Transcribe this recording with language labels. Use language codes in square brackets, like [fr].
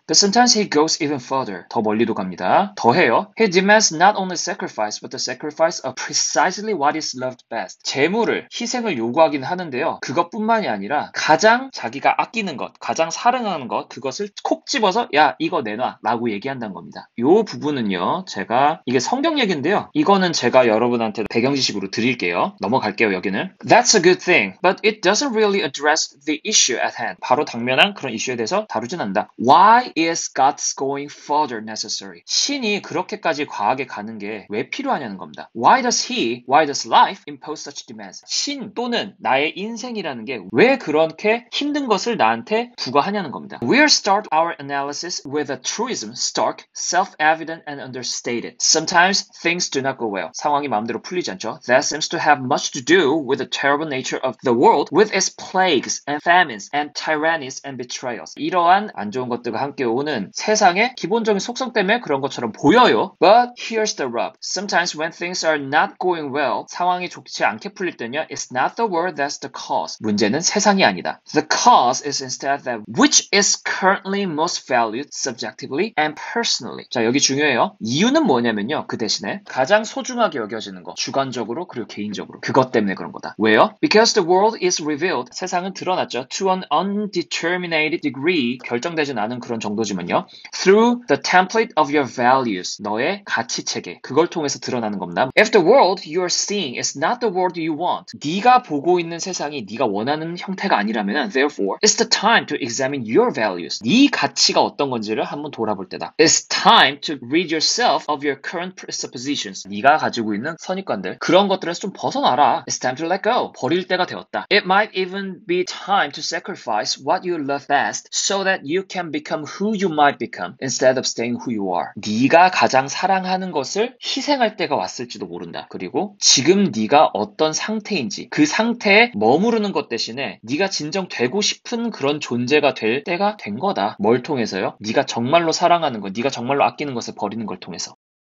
[en] But sometimes he goes even further. [ko] 더 멀리도 갑니다. 더해요. [en] He demands not only sacrifice, but the sacrifice of precisely what is loved best. [ko] 재물을, 희생을 요구하긴 하는데요. 그것뿐만이 아니라 가장 자기가 아끼는 것, 가장 사랑하는 것, 그것을 콕 집어서 야, 이거 내놔 라고 얘기한다는 겁니다. 요 부분은요, 제가 이게 성경 얘기인데요. 이거는 제가 여러분한테 배경 지식으로 드릴게요. 넘어갈게요, 여기는. [en] That's a good thing, but it doesn't really address the issue at hand. [ko] 바로 당면한 그런 이슈에 대해서 다루진 않는다. [en] Why is God's going further necessary? [ko] 신이 그렇게까지 과하게 가는 게 왜 필요하냐는 겁니다. [en] Why does life impose such demands? [ko] 신 또는 나의 인생이라는 게 왜 그렇게 힘든 것을 나한테 부과하냐는 겁니다. [en] We'll start our analysis with a truism, stark, self-evident and understated. Sometimes things do not go well. [ko] 상황이 마음대로 풀리지 않죠. [en] That seems to have much to do with the terrible nature of the world with its plagues and famines and tyrannies and betrayals. [ko] 이러한 안 좋은 것들과 함께 오는 세상의 기본적인 속성 때문에 그런 것처럼 보여요. [en] But here's the rub. Sometimes when things are not going well, [ko] 상황이 좋지 않게 풀릴 때는요, [en] it's not the world that's the cause. [ko] 문제는 세상이 아니다. [en] The cause is instead that which is currently most valued subjectively and personally. [ko] 자, 여기 중요해요. 이유는 뭐냐면요. 그 대신에 가장 소중하게 여겨지는 거. 주관적으로 그리고 개인적으로. 직접적으로. 그것 때문에 그런 거다. 왜요? [en] Because the world is revealed. [ko] 세상은 드러났죠. [en] To an undetermined degree. [ko] 결정되진 않은 그런 정도지만요. [en] Through the template of your values. [ko] 너의 가치 체계. 그걸 통해서 드러나는 겁니다. [en] If the world you are seeing is not the world you want. [ko] 네가 보고 있는 세상이 네가 원하는 형태가 아니라면 [en] therefore, it's the time to examine your values. [ko] 네 가치가 어떤 건지를 한번 돌아볼 때다. [en] It's time to rid yourself of your current presuppositions. [ko] 네가 가지고 있는 선입관들, 그런 것들에서 좀 벗어나라. [en] It's time to let go. [ko] 버릴 때가 되었다. [en] It might even be time to sacrifice what you love best so that you can become who you might become instead of staying who you are. [ko] 네가 가장 사랑하는 것을 희생할 때가 왔을지도 모른다. 그리고 지금 네가 어떤 상태인지 그 상태에 머무르는 것 대신에 네가 진정 되고 싶은 그런 존재가 될 때가 된 거다. 뭘 통해서요? 네가 정말로 사랑하는 것, 네가 정말로 아끼는 것을 버리는 걸 통해서.